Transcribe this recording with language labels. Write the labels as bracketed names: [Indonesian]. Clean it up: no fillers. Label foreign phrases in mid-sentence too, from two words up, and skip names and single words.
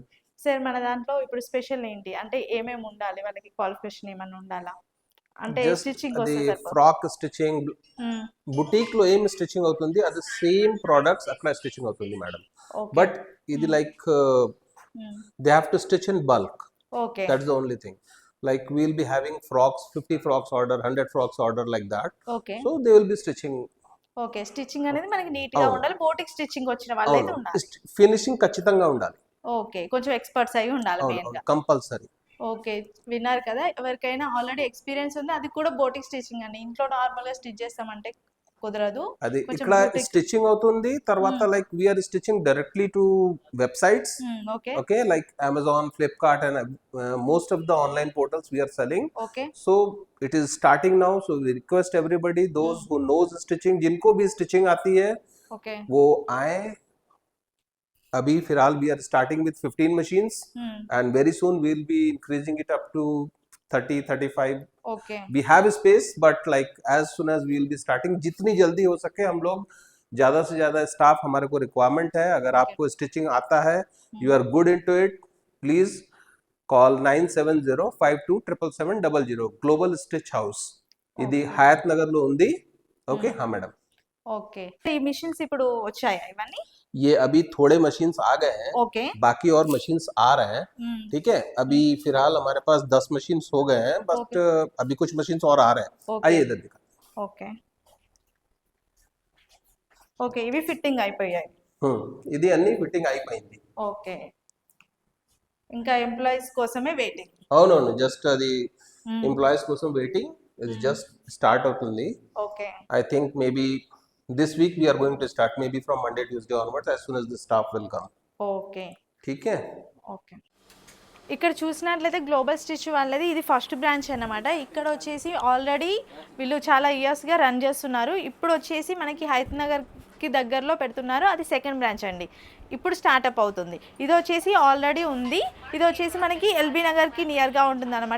[Telugu] సార్ మన దాంట్లో ఇప్పుడు స్పెషల్ ఏంటి అంటే ఏమేమి ఉండాలి, వాళ్ళకి క్వాలిఫికేషన్ ఏమైనా ఉండాలా అంటే జస్ట్ స్టిచ్చింగ్ అది వస్తే సరిపోతుంది? [English] frock stitching boutique [Telugu] లో ఏం స్టిచ్చింగ్ అవుతుంది అది [English] same products [Telugu] అక్కడ స్టిచ్చింగ్ అవుతుంది మేడం. [English] బట్ ఇది like they have to stitch in bulk. ఓకే, that's the only thing. Like we'll be having frocks, 50 frocks order, 100 frocks order, like that. ఓకే, So they will be stitching. [Telugu] ఓకే. స్టిచ్చింగ్ అనేది మనకి నీట్‌గా ఉండాలి. [English] boutique stitching [Telugu] వచ్చిన వాళ్ళైతే ఉండాలి. ఫినిషింగ్ ఖచ్చితంగా ఉండాలి. ఓకే, కొంచెం ఎక్స్‌పర్ట్స్ అయ్యి ఉండాలి మెయిన్‌గా. కంపల్సరీ. ఓకే, విన్నారు కదా, ఎవరికైనా [English] already experience [Telugu] ఉంది, అది కూడా [English] boutique stitching [Telugu] అండి. ఇంట్లో నార్మల్‌గా స్టిచ్ చేస్తామంటే కుదరదు. అది కొంచెం ఇక్కడ బోటిక్. స్టిచ్చింగ్ అవుతుంది. [English] తర్వాత like we are stitching directly to websites. ఓకే, Okay, like Amazon, Flipkart, and most of the online portals we are selling. ఓకే, So it is starting now. So we request everybody, those who knows stitching, [Hindi] जिनको भी stitching आती है [English] ఓకే, [Hindi] वो आए. अभी फिलहाल [English] we are starting with 15 machines and very soon we'll be increasing it up to 30, 35. ఓకే, We have a space, but like as soon as we'll be starting, [Hindi] जितनी जल्दी हो सके हम लोग ज़्यादा से ज़्यादा स्टाफ हमारे को रिक्वायरमेंट है. अगर आपको स्टिचिंग आता है, [English] you are good into it, please call 97052777700. [Telugu] గ్లోబల్ స్టిచ్ హౌస్, ఇది హయత్ నగర్ లో ఉంది. [Hindi] ఓకే हाँ मैडम. [Telugu] ఓకే. ఈ మిషన్స్ ఇప్పుడు వచ్చాయా ఇవన్నీ? [Hindi] ये अभी थोड़े मशीन्स आ गए हैं. ఓకే, बाकी और मशीन्स आ रहे हैं. ठीक है, अभी फिलहाल हमारे पास 10 मशीन्स हो गए हैं, बट अभी कुछ मशीन्स और आ रहे हैं. आइए इधर दिखा. [Telugu] ఓకే, ఓకే. ఇవి ఫిట్టింగ్ అయిపోయాయి. ఇది అన్ని ఫిట్టింగ్ అయిపోయింది. ఓకే, ఇంకా ఎంప్లాయీస్ కోసమే వెయిటింగ్. అవునవును, జస్ట్ అది ఎంప్లాయీస్ కోసం వెయిటింగ్. ఇది జస్ట్ స్టార్ట్ అవుతుంది. ఓకే, [English] I think maybe this week we are going to start, maybe from Monday, Tuesday onwards, as soon as the staff will come. ఓకే, [Hindi] ठीक है. [Telugu] ఓకే. ఇక్కడ చూసినట్లయితే గ్లోబల్ స్టిచ్ వాళ్ళది ఇది [English] first branch [Telugu] అన్నమాట. ఇక్కడ వచ్చేసి ఆల్రెడీ వీళ్ళు చాలా ఇయర్స్గా రన్ చేస్తున్నారు. ఇప్పుడు వచ్చేసి మనకి హయత్ నగర్కి దగ్గరలో పెడుతున్నారు, అది [English] second branch [Telugu] అండి. ఇప్పుడు స్టార్ట్అప్ అవుతుంది. ఇది వచ్చేసి ఆల్రెడీ ఉంది, ఇది వచ్చేసి మనకి ఎల్బీ నగర్కి నియర్గా ఉంటుంది అనమాట.